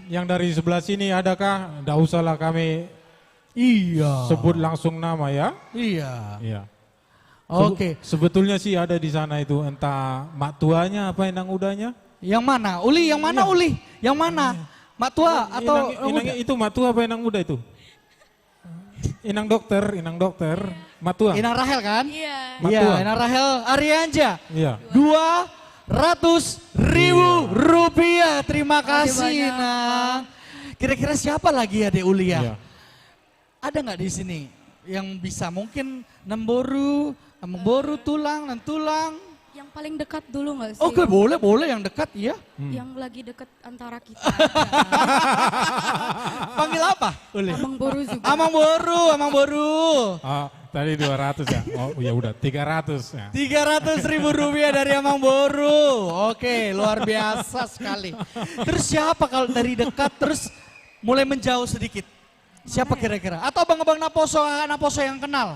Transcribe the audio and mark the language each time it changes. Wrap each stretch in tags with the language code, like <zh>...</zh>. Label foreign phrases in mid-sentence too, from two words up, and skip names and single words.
<id>yang dari sebelah sini adakah? Tidak usahlah kami sebut langsung nama ya. Iya. Oke. Sebetulnya sih ada di sana itu, entah mak tuanya apa</id> <bbc>inang udanya.</bbc> <id>Yang mana? Uli, yang mana Uli? Yang mana? Mak tua atau inang itu mak tua apa inang muda itu? Inang dokter, mak tua. Inang Rahel kan? Iya. Iya, Inang Rahel Aryanja. Iya. 200.000 rupiah. Terima kasih Inang. Kira-kira siapa lagi ya Dek Uli ya? Iya. Ada nggak di sini yang bisa mungkin</id> <bbc>nemboru tulang</bbc> <id>dan tulang? Yang paling dekat dulu nggak sih? Oke, boleh yang dekat ya. Yang lagi dekat antara kita. Panggil apa?</id> <bbc>Amang Boru juga. Amang Boru.</bbc> <id>Oh, tadi 200 ya. Oh ya udah 300 ya. 300.000 rupiah dari</id> <bbc>Amang Boru.</bbc> <id>Oke, luar biasa sekali. Terus siapa kalau dari dekat terus mulai menjauh sedikit? Siapa kira-kira? Atau abang-abang Naposo yang kenal?</id>